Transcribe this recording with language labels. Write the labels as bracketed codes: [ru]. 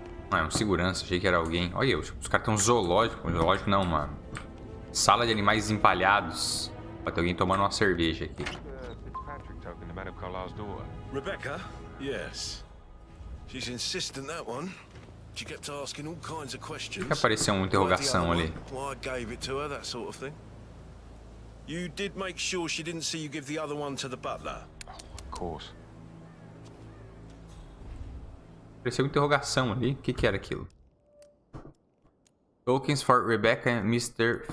[pt] Não, é um segurança, achei que era alguém. Olha, os caras têm um zoológico. Um zoológico não, mano. Sala de animais empalhados. Pode ter alguém tomando uma cerveja aqui. [en] Rebecca? Yes. She's insistent, that one. She kept asking all kinds of questions. [pt] Que apareceu uma interrogação ali. [en] Why I gave it to her, that sort of thing. You did make sure she didn't see you give the other one to the butler. Of course. [pt] Apareceu uma interrogação ali. O que era aquilo? [en] Tokens for Rebecca and Mr.